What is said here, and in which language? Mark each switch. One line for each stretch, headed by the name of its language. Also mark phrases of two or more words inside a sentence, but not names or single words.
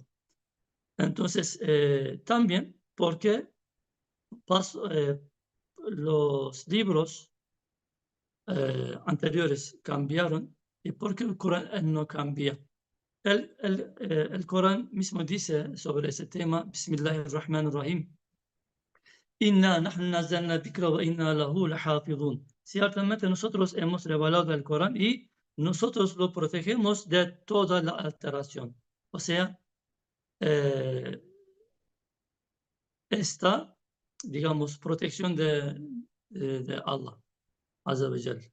Spanish: Entonces, también porque los libros anteriores cambiaron y porque el Corán no cambia. El Corán mismo dice sobre ese tema,
Arabic: بسم الله الرحمن الرحيم، إنا نحن نزلنا ذكرا وإنا له لحافظون.
Spanish: Ciertamente nosotros hemos revelado el Corán y nosotros lo protegemos de toda la alteración. O sea, eh, esta, digamos, protección de Allah,
Arabic: عز وجل.